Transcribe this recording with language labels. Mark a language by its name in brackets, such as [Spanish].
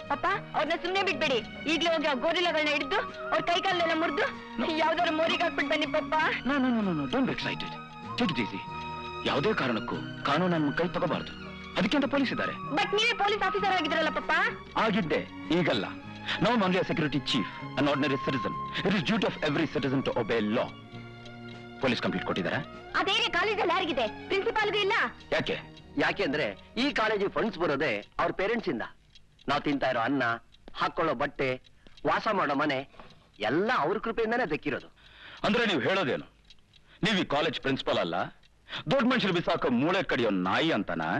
[Kannada] ಪಪ್ಪ, ಅವ್ರನ್ನ ಸುಮ್ನೆ ಬಿಟ್ಬೇಡಿ. ಈಗ್ಲೇ ಹೋಗಿ ಆ ಗೋರಿಲ್ಲಗಳನ್ನ ಹಿಡಿದು ಅವ್ರ ಕೈ ಕಾಲೆಲ್ಲ ಮುರಿದು ಯಾವ್ದಾದ್ರು ಮೋರಿಗೆ ಹಾಕ್ಬಿಟ್ಟು ಬನ್ನಿ ಪಪ್ಪ. [English] Don't excited. Take it easy. [Kannada] ಯಾವುದೇ ಕಾರಣಕ್ಕೂ ಕಾನೂನನ್ನು ಕೈ ತಗೋಬಾರ್ದು. ಅದಕ್ಕೆ ಅಂತ ಪೊಲೀಸ್ ಇದ್ದಾರೆ. ಬಟ್ ನೀವೇ ಪೊಲೀಸ್ ಆಫೀಸರ್ ಆಗಿದ್ರಲ್ಲ ಪಪ್ಪ. ಆಗಿದ್ದೆ, ಈಗಲ್ಲ. [English] Now I'm only a security chief, an ordinary citizen. It is duty of every citizen to obey law. [Kannada] Police complete ಕೊಟ್ಟಿದ್ದಾರಾ? ಅದೇನೇ ಕಾಲೇಜಲ್ಲಿ ಯಾರಿಗಿದೆ? ಪ್ರಿನ್ಸಿಪಾಲ್ಗೂ ಇಲ್ಲ. ಯಾಕೆ ಅಂದ್ರೆ ಈ ಕಾಲೇಜಿಗೆ ಫಂಡ್ಸ್ ಬರೋದೇ ಅವ್ರ ಪೇರೆಂಟ್ಸ್ ಇಂದ. ನಾವು ತಿಂತಾ ಇರೋ ಅನ್ನ, ಹಾಕೊಳ್ಳೋ ಬಟ್ಟೆ, ವಾಸ ಮಾಡೋ ಮನೆ ಎಲ್ಲ ಅವ್ರ ಕೃಪೆಯಿಂದಾನೇ ದಕ್ಕಿರೋದು. ಅಂದ್ರೆ ನೀವು ಹೇಳೋದೇನು? ನೀವು ಈ ಕಾಲೇಜ್ ಪ್ರಿನ್ಸಿಪಲ್ ಅಲ್ಲ, ದೊಡ್ಡ ಮನುಷ್ಯರು ಬಿಸಾಕೋ ಮೂಳೆ ಕಡಿಯೋ ನಾಯಿ ಅಂತನಾ?